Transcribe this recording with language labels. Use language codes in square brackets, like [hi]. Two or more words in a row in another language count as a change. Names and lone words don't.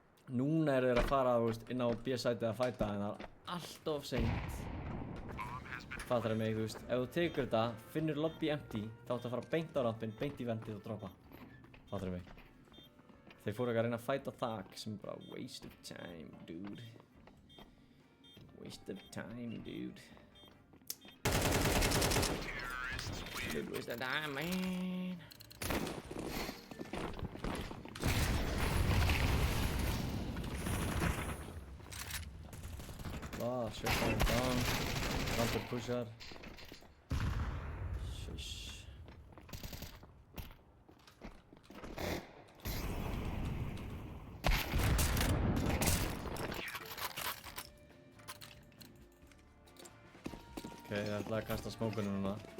[is] Núna eru þeir að fara, þú veist, inn á B-sætið að fæta en það er allt of seint. Fattar mig, þú veist, ef þú tekur þetta, finnur [en] lobby empty, [is] þá áttu að fara beint á rampinn, beint í vendið og droppa. Fattar mig. Þeir fóru ekki að reyna að fæta þak sem bara [en] waste of time, dude. Waste of time, dude. Dude, waste of time, man. Shit going down. [is] Rampur pushar. Shush. Ok, ég ætla að kasta smókunum núna.